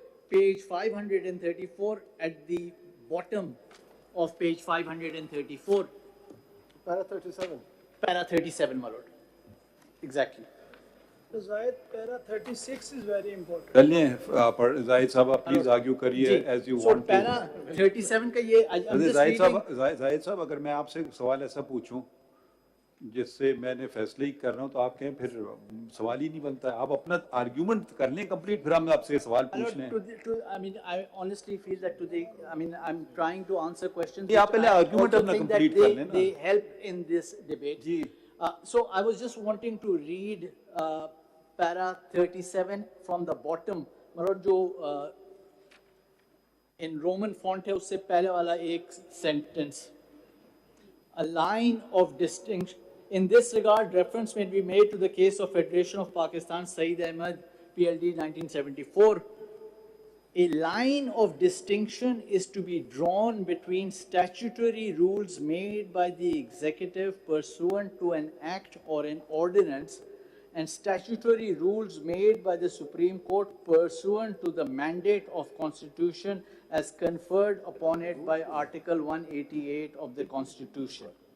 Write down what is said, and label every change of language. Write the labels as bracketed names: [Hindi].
[English] Page 534 at the bottom of page 534. Para 37. Para 37, my lord. Exactly. So Zahid, para 36 is very important. [Hindi] चलिए, Zahid साहब, [English] please argue [Hindi] करिए as you want to. [English] So para 37 [Hindi] का ये, [English] I'm just reading. [Hindi] Zahid साहब, अगर मैं आपसे सवाल ऐसा पूछूं जिससे मैंने फैसले ही कर रहा हूं तो आप कहें फिर सवाल ही नहीं बनता है. आप अपना आर्गुमेंट कर लें कंप्लीट, फिर हम आपसे सवाल पूछ लें. [English] I mean, I honestly feel that today, I mean, I'm trying to answer questions. [Hindi] आप पहले आर्गुमेंट अपना कंप्लीट कर लें ना. [English] They help in this debate. So I was just wanting to read para 37 from the bottom. [Hindi] मतलब जो [English] in Roman font [Hindi] है उससे पहले वाला एक sentence. [English] A line of distinction. In this regard, reference may be made to the case of Federation of Pakistan, Saeed Ahmed, PLD 1974. A line of distinction is to be drawn between statutory rules made by the executive pursuant to an act or an ordinance and statutory rules made by the Supreme Court pursuant to the mandate of Constitution as conferred upon it by Article 188 of the Constitution.